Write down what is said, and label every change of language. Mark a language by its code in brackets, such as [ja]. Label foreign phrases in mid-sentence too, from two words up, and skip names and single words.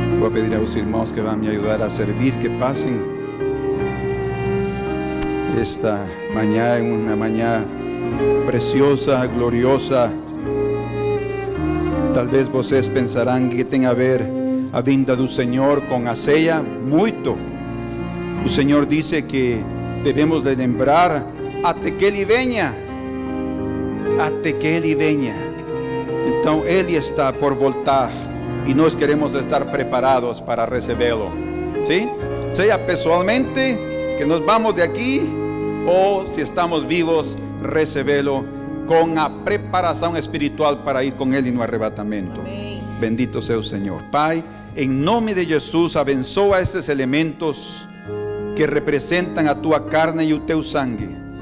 [es] a pedir a los irmãos que van a me ayudar a servir, que pasen. Esta mañana es una mañana preciosa, gloriosa. [pt] Talvez vocês pensarão que tem a ver a vinda do Senhor com a ceia. Muito. O Senhor disse que devemos de lembrar até que Ele venha. Até que Ele venha. Então Ele está por voltar e nós queremos estar preparados para recebê-lo. ¿Sí? Seja pessoalmente que [es] nos vamos de aqui, [pt] ou se estamos vivos, recebê-lo com a preparação espiritual para ir com Ele no arrebatamento. Amém. Bendito seja o Senhor. Pai, em nome de Jesus, abençoa esses elementos que representam a tua carne e o teu sangue.